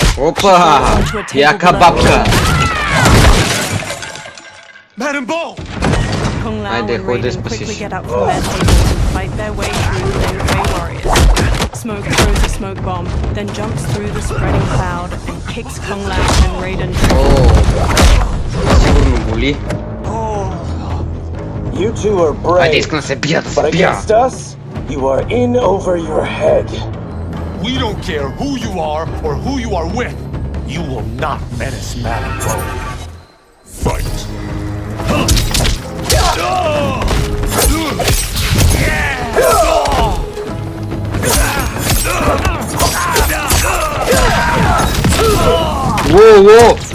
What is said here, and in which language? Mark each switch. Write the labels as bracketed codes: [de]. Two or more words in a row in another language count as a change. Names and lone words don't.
[bg] Опа! Яка бабка! [en] Madame Bo! Kung Lao [bg] Ajde, [en] and hold this Raiden quickly position. get up from their tables and fight their way through the Lin Kuei warriors. Smoke throws a smoke bomb, then jumps through the spreading cloud and kicks Kung Lao and Raiden. [bg] Сигурно боли. [en] You two are brave, [bg] Айде, искам да се бия, да [en] but [bg] се бия. [en] against us, you are in over your head. We don't care who you are or who you are with. You will not menace Madame Bo. Fight. Whoa, whoa!